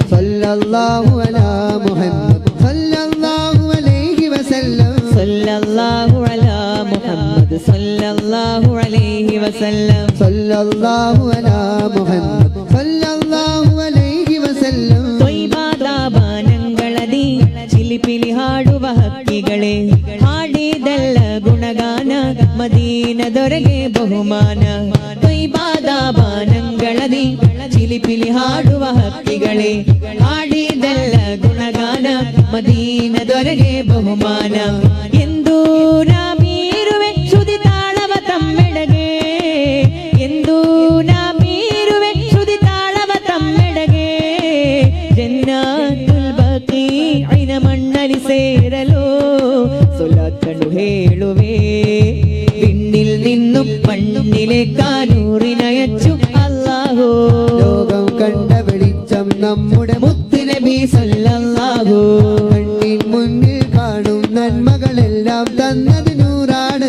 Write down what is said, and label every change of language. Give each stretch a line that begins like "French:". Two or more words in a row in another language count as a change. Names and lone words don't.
Arabic: صلى الله على محمد صلى الله عليه وسلم صلى الله على محمد صلى الله عليه وسلم صلى الله على محمد صلى الله عليه وسلم
Malayalam: തൊയ്ബാദാബാനങ്ങളതി ചിലിപ്പിലി
Kannada: ಹಾಡುವ ಹಕ್ಕಿಗಳೇ ಹಾಡಿದೆಲ್ಲ ಗುಣಗಾನ ಮದೀನ ದೊರೆಗೆ ಬಹುಮಾನ തൊയ്ബാദാബാനങ്ങളതി ചിലിപ്പിലി ಹಾಡುವ ಹಕ್ಕಿಗಳೇ ಹಾಡಿದೆಲ್ಲ ಗುಣಗಾನ ಮದೀನ ದೊರೆಗೆ ಬಹುಮಾನ ಎಂದು ನಾ ಮೀರುವೆ ಶ್ರುತಿ ತಾಳವ ತಮ್ಮೆಡೆಗೆ ಎಂದು ನಾ ಮೀರುವೆ ಶ್ರುತಿ ತಾಳವ ತಮ್ಮೆಡೆಗೆ ಜನ್ನಾತುಲ್ ಬಖೀഇನ ಮಣ್ಣಲಿ ಸೇರಲು ಸೊಲಾತನ್ನು ಹೇಳುವೆ
Malayalam: വിണ്ണിൽ നിന്നും മണ്ണിലേക്കാനൂറിനയച്ചു അല്ലാഹു ലോകം കണ്ട വെളിച്ചം നമ്മുടെ മുത്ത് നബി സല്ലല്ലാഹു കണ്ണിൻ മുന്നിൽ കാണും നന്മകളെല്ലാം തന്നത് നൂറാണ്